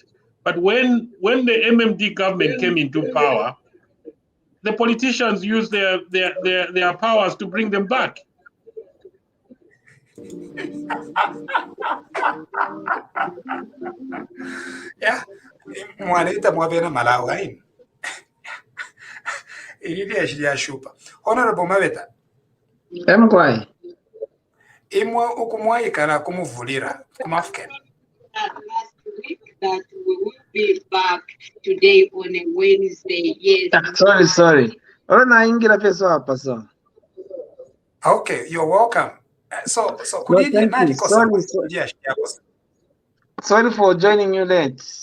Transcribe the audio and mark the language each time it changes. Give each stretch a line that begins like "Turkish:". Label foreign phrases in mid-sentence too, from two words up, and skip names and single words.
English: But when the MMD government came into power, the politicians used their powers to bring them back. Yeah, Honourable Mabeta.
Bemba: Imwe ukumwaikala kumuvulira kumafukeni.
English: Last week that we will be back today on a Wednesday. Yes. Sorry. Okay, you're welcome. So no, thank you. Sorry for joining you late.